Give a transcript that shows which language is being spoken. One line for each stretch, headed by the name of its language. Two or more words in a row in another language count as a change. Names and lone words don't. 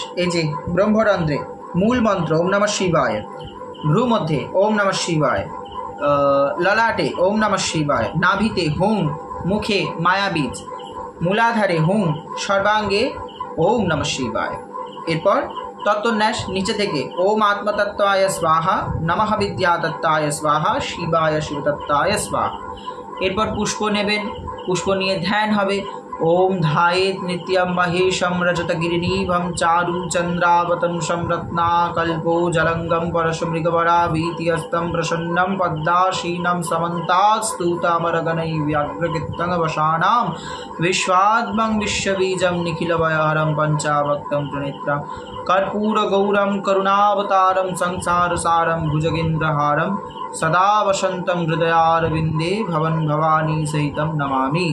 Bangla: এই যে ব্রহ্মরন্ধ্রে মূল মন্ত্র
Sanskrit: ওম নমঃ শিবায়,
Bangla: ভ্রু মধ্যে
Sanskrit: ওম নমঃ শিবায়,
Bangla: ললাটে
Sanskrit: ওম নমঃ শিবায়,
Bangla: নাভিতে হুম, মুখে মায়াবীজ, মূলাধারে হুম, সর্বাঙ্গে
Sanskrit: ওম নমঃ শিবায়।
Bangla: এরপর তত্ত্বন্যাস নিচে থেকে
Sanskrit: ওম আত্মতত্ত্বায় স্বাহা, নমঃ বিদ্যাতত্ত্বায় স্বাহা, শিবায় শিবতত্ত্বায় স্বাহা।
Bangla: এরপর পুষ্প নেবেন, পুষ্প নিয়ে ধ্যান হবে।
Sanskrit: ओम ध्यायेत् नित्यं महेशं रजतगिरिनिभं चारुचन्द्रावतंसं रत्नाकल्पोजलङ्गं परशुमृगवराभीतिहस्तं प्रसन्नं पद्मासीनं समन्तात् स्तुतामरगणैः व्याघ्रकृत्तङ्गवशानां विश्वात्मं विश्वबीजं निखिलभयहरं पञ्चाभक्तं त्रिनेत्रं कर्पूरगौरं करुणावतारं संसारसारं भुजगेन्द्रहारं सदा वसन्तं हृदयारविन्दे भवन् भवानी सहितं नमामि।